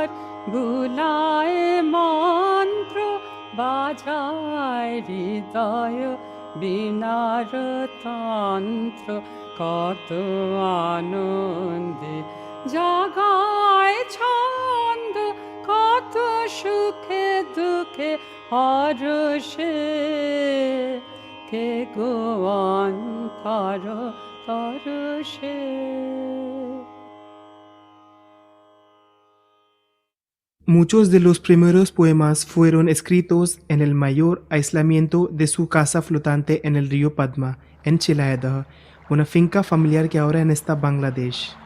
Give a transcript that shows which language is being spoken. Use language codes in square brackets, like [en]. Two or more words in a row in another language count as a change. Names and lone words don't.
[bn] বুলায় মন্ত্র বাজায় হৃদয় বিনার তন্ত্র কত আনন্দে জাগায় ছন্দ কত সুখে দুঃখে হরষে কে গো অন্তর পরশে। [es] Muchos de los primeros poemas fueron escritos en el mayor aislamiento de su casa flotante en el río Padma, en Malaya, una finca familiar que ahora está en Bangladesh.